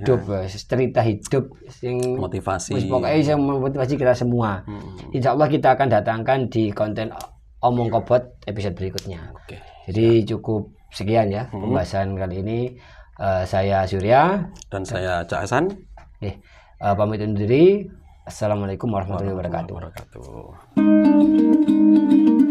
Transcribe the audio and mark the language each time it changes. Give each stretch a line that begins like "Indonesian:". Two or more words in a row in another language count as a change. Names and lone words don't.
Indonesian: hidup, cerita hidup yang Motivasi. wis pokoknya yang memotivasi kita semua. Insya Allah kita akan datangkan di konten Omong Kobot episode berikutnya. Oke. Jadi cukup sekian ya pembahasan kali ini. Saya Surya. Dan saya Cak Hasan. Pamit undur diri.
Arabic: السلام عليكم ورحمة الله وبركاته. وبركاته.